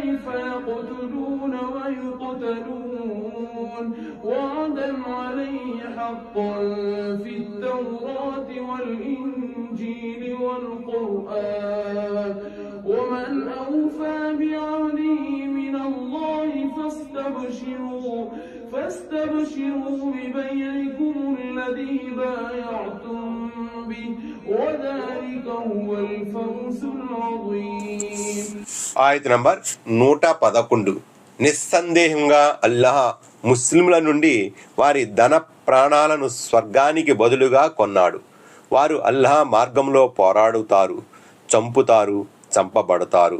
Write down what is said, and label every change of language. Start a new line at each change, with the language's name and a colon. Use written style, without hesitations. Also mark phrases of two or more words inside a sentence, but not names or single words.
Arabic: فيقتلون ويقتلون وعدا عليه حقا في التوراة والإنجيل والقرآن ومن أوفى بعهده من الله فاستبشروا ببيعكم الذي بايعتم به وذلك هو الفوز العظيم.
Telugu: ఆయత నంబర్ 111. నిస్సందేహంగా అల్లాహ్ ముస్లింల నుండి వారి ధన ప్రాణాలను స్వర్గానికి బదులుగా కొన్నాడు. వారు అల్లాహ్ మార్గంలో పోరాడుతారు, చంపుతారు, చంపబడతారు.